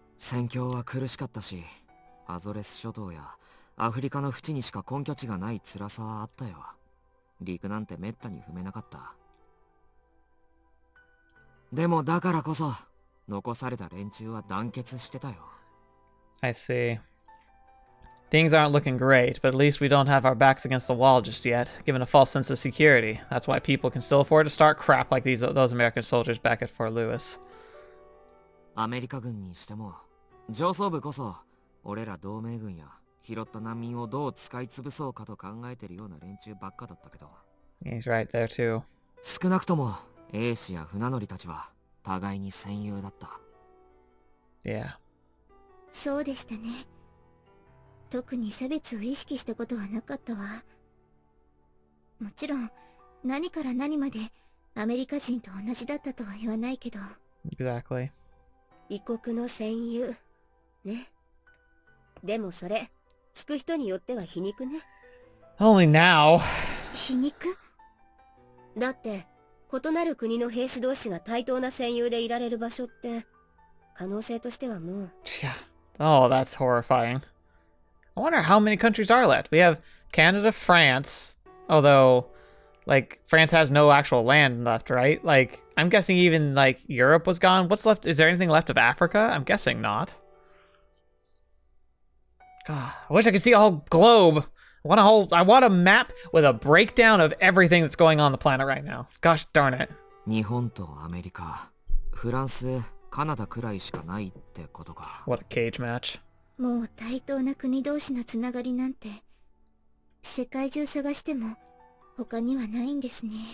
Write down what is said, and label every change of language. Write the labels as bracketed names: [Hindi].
[Japanese] 戦況は苦しかったし、アゾレス諸島やアフリカの淵にしか根拠地がない辛さはあったよ。陸なんてめったに踏めなかった。でもだからこそ残された連中は団結してたよ。 [English] I see. Things aren't looking great, but at least we don't have our backs against the wall just yet, given a false sense of security. That's why people can still afford to start crap like those American soldiers back at Fort Lewis. [Japanese] アメリカ軍にしても上層部こそ俺ら同盟軍や拾った難民をどう使い潰そうかと考えてるような連中ばっかだったけど。 [English] He's right there too. [Japanese] 少なくとも兵士や船乗りたちは互いに戦友だった。 [English] Yeah. [Japanese] そうでしたね。特に差別を意識したことはなかったわ。もちろん何から何までアメリカ人と同じだったとは言わないけど。 [English] Exactly. [Japanese] 異国の戦友ね。でもそれ聞く人によっては皮肉ね。 [English] Only now. [Japanese] 皮肉？だって異なる国の兵士同士が対等な戦友でいられる場所って可能性としてはもう。 [English] Yeah. Oh, that's horrifying. I wonder how many countries are left. We have Canada, France, although, like, France has no actual land left, right? Like, I'm guessing even, like, Europe was gone. What's left? Is there anything left of Africa? I'm guessing not. God, I wish I could see a whole globe. I want a map with a breakdown of everything that's going on the planet right now. Gosh darn it. [Japanese] 日本とアメリカ、フランス、カナダくらいしかないってことか。 [English] What a cage match. [Japanese] もう対等な国同士のつながりなんて世界中探しても他にはないんですね。